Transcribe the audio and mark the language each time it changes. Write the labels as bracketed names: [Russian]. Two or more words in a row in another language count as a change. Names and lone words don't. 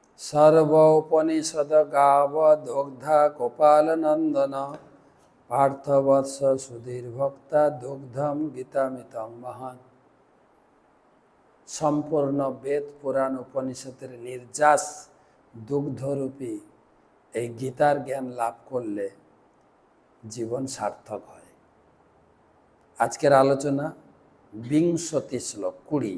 [Sanskrit] सर्वोपनिषद गाव दुग्धा गोपाल नंदन पार्थवत्स सुधीर भक्ता दुग्धम गीतामितং महान। [Bangla] সম্পূর্ণ বেদ পুরাণ উপনিষদের নির্যাস দুগ্ধরূপী এই গীতার জ্ঞান লাভ করলে জীবন সার্থক হয়। আজকের আলোচনা 20 শ্লোক 20।